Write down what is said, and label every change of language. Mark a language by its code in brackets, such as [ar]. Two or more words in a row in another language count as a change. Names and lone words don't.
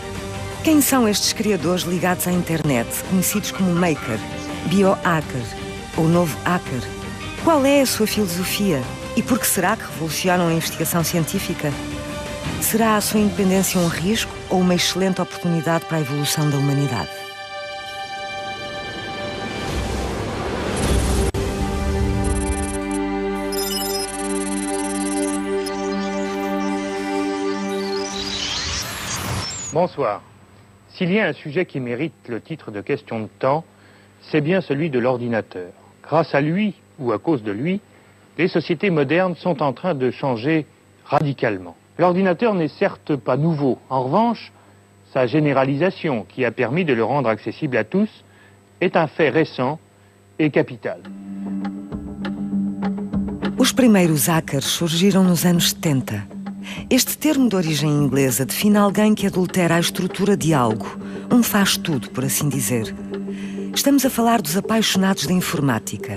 [pt] Quem são estes criadores ligados à internet, conhecidos como Maker, Biohacker ou Novo Hacker? Qual é a sua filosofia e por que será que revolucionam a investigação científica? Será a sua independência um risco ou uma excelente oportunidade para a evolução da humanidade? [fr] Bonsoir. S'il y a un sujet qui mérite le titre de question de temps, c'est bien celui de l'ordinateur. Grâce à lui, ou à cause de lui, les sociétés modernes sont en train de changer radicalement. L'ordinateur n'est certes pas nouveau. En revanche, sa généralisation, qui a permis de le rendre accessible à tous, est un fait récent et capital. [pt] Os primeiros hackers surgiram nos anos 70. Este termo de origem inglesa define alguém que adultera a estrutura de algo, um faz-tudo, por assim dizer. Estamos a falar dos apaixonados da informática.